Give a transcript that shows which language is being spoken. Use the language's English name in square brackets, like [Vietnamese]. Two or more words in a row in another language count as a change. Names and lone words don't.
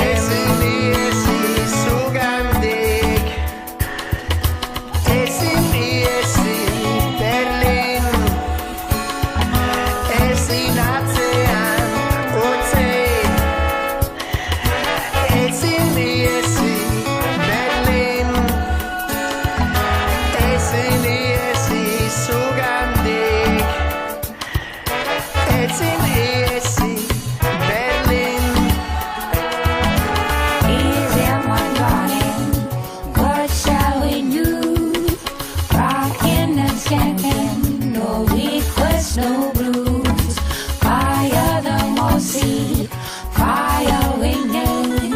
[Basque] Ezin izugandik, ezin Berlin, ezin atzean utzi, ezin Berlin, ezin izugandik, ezin Berlin. [English] Is everyone running? What shall we do? Rocking and skanking, no requests, no blues. Fire the Mossy, fire winging.